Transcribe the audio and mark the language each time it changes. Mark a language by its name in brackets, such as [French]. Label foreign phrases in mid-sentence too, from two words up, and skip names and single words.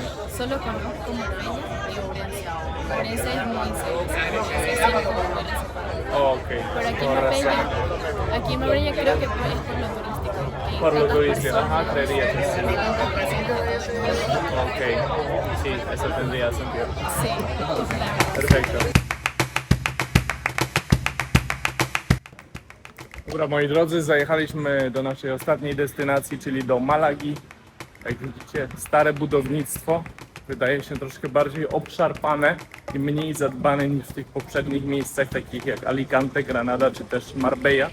[Spanish] Solo conozco Marbella y Orense. Orense es muy serio, se siente como Orense. Oh, ok. Pero aquí en Marbella creo que es por lo turístico. que Por lo tantas turístico, personas, ajá, creería que sí. que tantas personas. Ok, sí, eso tendría sentido. Sí, claro. Perfecto. [Polish] Dobra, moi drodzy, zajechaliśmy do naszej ostatniej destynacji, czyli do Malagi. Jak widzicie, stare budownictwo. Wydaje się troszkę bardziej obszarpane i mniej zadbane niż w tych poprzednich miejscach, takich jak Alicante, Granada czy też Marbella.